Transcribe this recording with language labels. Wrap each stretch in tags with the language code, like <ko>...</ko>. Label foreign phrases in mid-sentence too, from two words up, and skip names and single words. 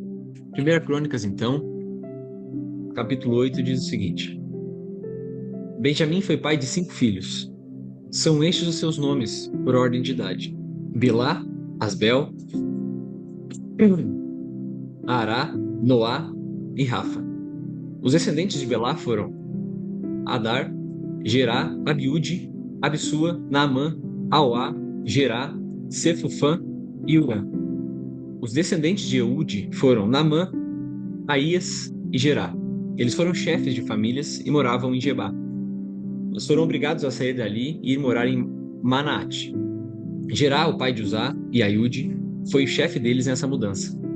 <pt>Primeira Crônicas, então, capítulo 8 diz o seguinte: Benjamim foi pai de 5 filhos. São estes os seus nomes, por ordem de idade: Bilá, Asbel, Ará, Noá e Rafa. Os descendentes de Belá foram Adar, Gerá, Abiúde, Abissua, Naamã, Auá, Gerá, Sefufã e Urã. Os descendentes de Eude foram Naamã, Aías e Gerá. Eles foram chefes de famílias e moravam em Gebá. Eles foram obrigados a sair dali e ir morar em Manaate. Gerá, o pai de Uzá, e Aiude, foi o chefe deles nessa mudança.</pt>